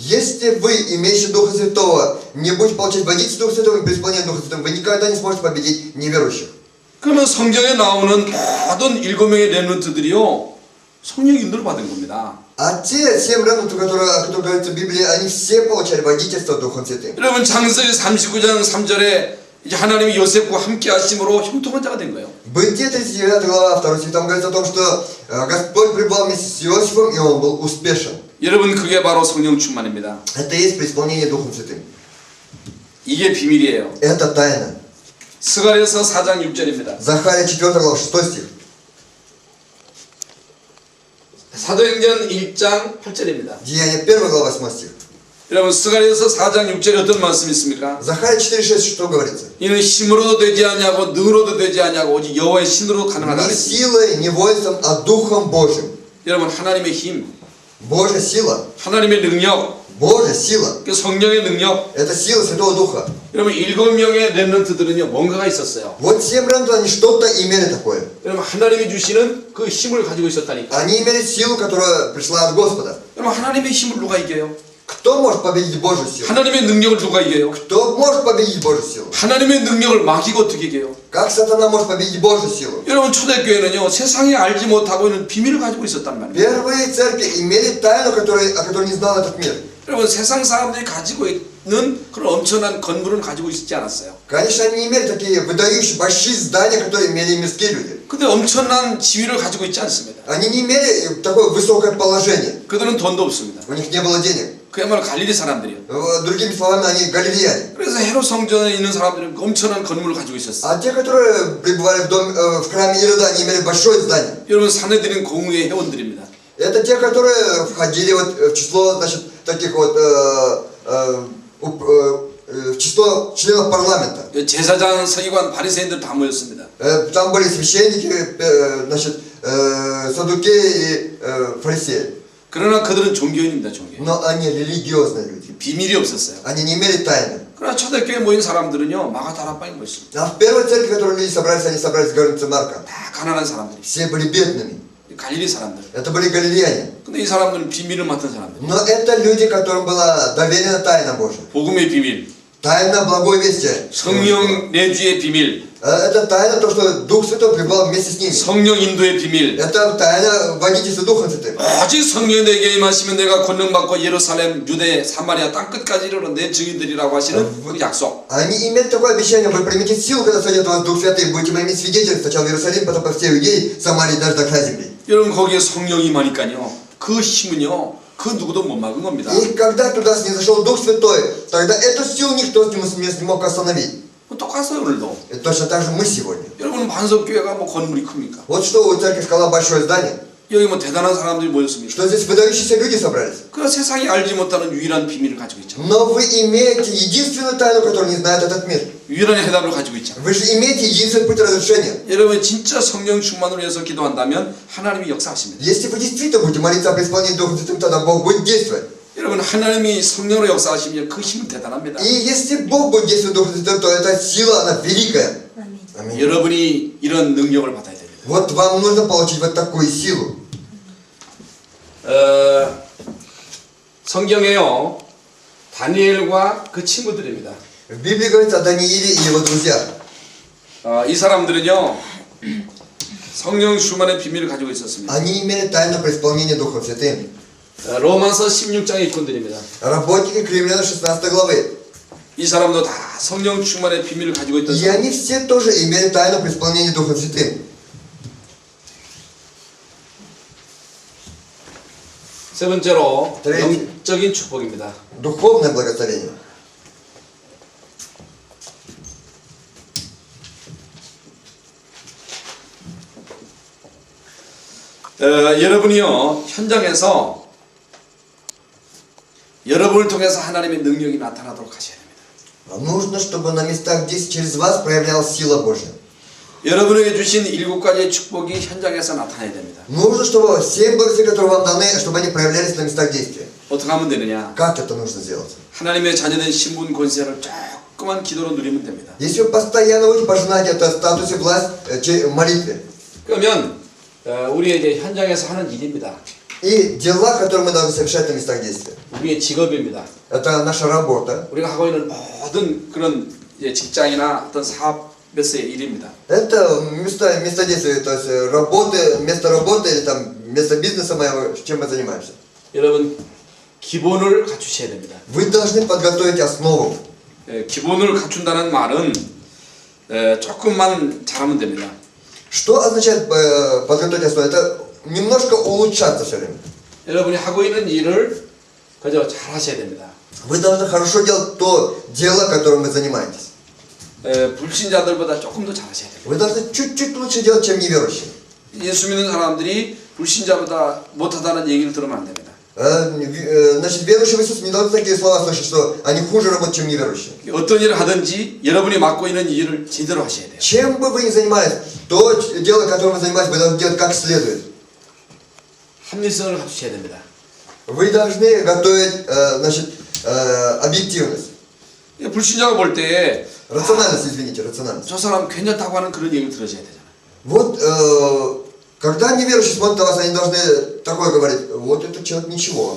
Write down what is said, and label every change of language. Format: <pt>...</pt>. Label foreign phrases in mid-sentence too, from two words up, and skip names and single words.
<ru>Если вы, имеющие Духа Святого, не будете получать водительство Духа Святого и преисполнение Духа Святого, вы никогда не сможете победить неверующих.</ru> <ko>그러면 성경에 나오는 모든 7명의 렘넌트들이요 성령 인도를 받은 겁니다.</ko> <ru>А те 7 ремнантов, о которых говорится в Библии, они все получали водительство Духом Святым.</ru> <ko>여러분 창세기 39장 3절에 이제 하나님이 요셉과 함께 하심으로 형통한 자가 된 거예요.</ko> <ru>Бытие 39 глава, 2 стих, там говорится о том, что Господь пребывал вместе с Иосифом, и он был успешен.</ru> <ko>여러분 그게 바로 성령 충만입니다.</ko> <ru>Это и есть преисполнение Духом Святым.</ru> <ko>이게 비밀이에요.</ko> <ru>Это тайна.</ru> <ko>스가랴서 4장 6절입니다.</ko> <ru>Захария 4 глава, 6 стих.</ru> <ko>사도행전 1장 8절입니다.</ko> <ru>Деяние 1 глава, 8 стих.</ru> <ko>여러분 스가랴서 4장 6절에 어떤 말씀이 있습니까?</ko> <ru>Захария 4:6 что говорится?</ru> <ko>이는 힘으로도 되지 않냐고 능으로도 되지 않냐고 오직 여호와의 신으로 가능하다</ko> <ru>Не</ru> <ko>그랬습니다.</ko> <ru>силой, не воинством, а Духом Божьим.</ru> <ko>여러분 하나님의 힘,</ko> <ru>Божья сила,</ru> <ko>하나님의 능력,</ko> <ru>Божья сила.</ru> <ko>그 성령의 능력.</ko> <ru>Это сила Святого Духа.</ru> <ko>여러분 7명의 렘넌트들은요 뭔가가 있었어요.</ko> <ru>Вот 7 ремнантов, они что-то имели такое.</ru> <ko>여러분 하나님이 주시는 그 힘을 가지고 있었다니까.</ko> <ru>Они имели силу, которая пришла от Господа.</ru> <ko>여러분 하나님의 힘을 누가 이겨요?</ko> <ru>Кто может победить Божью силу?</ru> <ko>하나님의 능력을 누가 이겨요?</ko> <ru>Кто может победить Божью силу?</ru> <ko>하나님의 능력을 마귀가 어떻게 이겨요?</ko> <ru>Как сатана может победить Божью силу?</ru> <ko>여러분 초대교회는요 세상에 알지 못하고 있는 비밀을 가지고 있었단 말이에요.</ko> <ru>Первые церкви имели тайну, о которой не знал этот мир.</ru> <ko>여러분 세상 사람들이 가지고 있는 그런 엄청난 건물을 가지고 있지 않았어요.</ko> <ru>Конечно, они не имели такие выдающие, большие здания, которые имели мирские люди.</ru> <ko>근데 엄청난 지위를 가지고 있지 않습니다.</ko> <ru>Они не имели такое высокое положение.</ru> <ko>그들은 돈도 없습니다.</ko> <ru>У них не было денег.</ru> <ko>그야말로 갈릴리 사람들이요.</ko> <ru>Другими словами, они галилеяне.</ru> <ko>그래서 헤롯 성전에 있는 사람들은 엄청난 건물을 가지고 있었어요.</ko> <ru>А те, которые пребывали в храме Ирода, они имели большое здание.</ru> <ko>여러분 사내들은 공의회 회원들입니다.</ko> <ru>Это те, которые входили в число, значит, таких вот в число членов парламента.</ru> <ko>제사장, 서기관, 바리새인들 다 모였습니다.</ko> <ru>Там были священники, значит, саддукеи и фарисеи.</ru> <ko>그러나 그들은 종교인입니다, 종교인.</ko> <ru>Но они религиозные люди.</ru> <ko>비밀이 없었어요.</ko> <ru>Они не имели тайны.</ru> <ko>그러나 초대교회에 모인 사람들은요, 마가다락방에 모였습니다.</ko> <ru>А в первой церкви, в которой люди собрались, они собрались в границе Марка.</ru> <ko>다 가난한 사람들이.</ko> <ru>Все были бедными.</ru> <ko>갈릴리 사람들.</ko> <ru>Это были галилеяне.</ru> <ko>근데 이 사람들은 비밀을 맡은 사람들.</ko> <ru>Но это люди, которым была доверена тайна Божья.</ru> <ko>복음의 비밀.</ko> <ru>Тайна благой вести.</ru> <ko>성령 내주의 비밀,</ko> <ru>Это тайна то, что Дух Святой пребывал вместе с ними.</ru> <ko>성령 인도의 비밀.</ko> <ru>Это тайна водительства Духом Святым.</ru> <ko>오직 성령이 내게 임하시면 내가 권능받고 예루살렘, 유대, 사마리아 땅 끝까지 이르러 내 증인들이라고 하시는 그 약속.</ko> <ru>Они имели такое обещание, вы примете силу, когда сойдет у вас Дух Святый, будете моими свидетелями сначала в Иерусалиме, потом по всей Иудее, Самарии, даже до края земли.</ru> <ko>여러분 거기에 성령이 임하니까요. 그 힘은요. 그 누구도 못 막은 겁니다.</ko> <ru>И когда туда снизошел Дух Святой, тогда эту силу никто не смог остановить.</ru> <ko>똑같아요 오늘도.</ko> <ru>И точно так же мы сегодня.</ru> <ko>여러분 반석교회가 뭐 건물이 큽니까?</ko> <ru>Вот что у церкви Скала большое здание,</ru> <ko>여기 뭐 대단한 사람들이 모였습니까?</ko> <ru>что здесь выдающиеся люди собрались.</ru> <ko>그 세상이 알지 못하는 유일한 비밀을 가지고 있죠.</ko> <ru>Но вы имеете единственную тайну, которую не знает этот мир.</ru> <ko>유일한 해답을 가지고 있죠.</ko> <ru>Вы же имеете единственный путь разрешения.</ru> <ko>여러분 진짜 성령 충만을 위해서 기도한다면 하나님이 역사하십니다.</ko> <ru>Если вы действительно будете молиться о преисполнении Духа Святым, тогда Бог будет действовать.</ru> <ko>여러분 하나님이 성령으로 역사하시면 그 힘은 대단합니다.</ko> <ru>И если Бог будет действовать Духом Святым, то эта сила, она великая. Аминь.</ru> <ko>여러분이 이런 능력을 받아야 됩니다.</ko> <ru>Вот вам нужно получить вот такую силу.</ru> <ko>성경에요 다니엘과 그 친구들입니다.</ko> <ru>В Библии говорится о Данииле и его друзьях.</ru> <ko>이 사람들은요 성령 충만의 비밀을 가지고 있었습니다.</ko> <ru>Они имели тайну преисполнения Духом Святым.</ru> <ko>로마서 16장의 일꾼들입니다.</ko> <ru>Работники Кремляна 16 главы.</ru> <ko>이 사람도 다 성령 충만의 비밀을 가지고 있던</ko> <ru>И</ru> <ko>사람.</ko> <ru>они все тоже имели тайну преисполнения Духом Святым.</ru> <ko>세 번째로 네. 영적인 축복입니다.</ko> <ru>Духовное благословение.</ru> <ko>여러분이요 현장에서 여러분을 통해서 하나님의 능력이 나타나도록 하셔야 됩니다.</ko> <ru>Нужно, чтобы на местах здесь через вас проявлялась сила Божья.</ru> <ko>여러분에게 주신 7가지의 축복이 현장에서 나타나야 됩니다.</ko> <ru>Нужно, чтобы все благословения, которые вам даны, чтобы они проявлялись на местах действия.</ru> <ko>어떻게 하면 되느냐?</ko> <ru>Как это нужно сделать?</ru> <ko>하나님의 자녀된 신분 권세를 조그만 기도로 누리면 됩니다.</ko> <ru>Если вы постоянно будете пожинать это в статусе власть в молитве.</ru> <ko>그러면 우리의 이제 현장에서 하는 일입니다.</ko> <ru>И дела, которые мы должны совершать на местах действия.</ru> <ko>우리의 직업입니다.</ko> <ru>Это наша работа.</ru> <ko>우리가 하고 있는 모든 그런 이제 직장이나 어떤 사업에서의 일입니다.</ko> <ru>Это место действия, то есть место работы или там место бизнеса моего, чем мы занимаемся.</ru> <ko>여러분 기본을 갖추셔야 됩니다.</ko> <ru>Вы должны подготовить основу.</ru> <ko>기본을 갖춘다는 말은 조금만 잘하면 됩니다.</ko> <ru>Что означает подготовить основу? Это немножко улучшаться все время.</ru> <ko>여러분이 하고 있는 일을 그저 잘 하셔야 됩니다.</ko> <ru>Вы должны хорошо делать то дело, которым вы занимаетесь.</ru> <ko>불신자들보다 조금 더 잘 하셔야 됩니다.</ko> <ru>Вы должны чуть-чуть лучше делать, чем неверующие.</ru> <ko>예수 믿는 사람들이 불신자보다 못하다는 얘기를 들으면 안 됩니다.</ko> <ru>Значит, верующие в Иисуса не должны такие слова слышать, что они хуже работают, чем неверующие.</ru> <ko>어떤 일을 하든지 여러분이 맡고 있는 일을 제대로 하셔야 돼요.</ko> <ru>Чем бы вы ни занимались, то дело, которым вы занимаетесь, вы должны делать как следует.</ru> <ko>합리성을 갖추셔야 됩니다.</ko> <ru>Вы должны готовить, значит, объективность.</ru> <ko>불신자가 볼 때에</ko> <ru>Рациональность, извините, рациональность.</ru> <ko>저 사람 괜찮다고 하는 그런 얘기를 들으셔야 되잖아요.</ko> <ru>Вот, когда неверующие смотрят на вас, они должны такое говорить, вот этот человек ничего.</ru>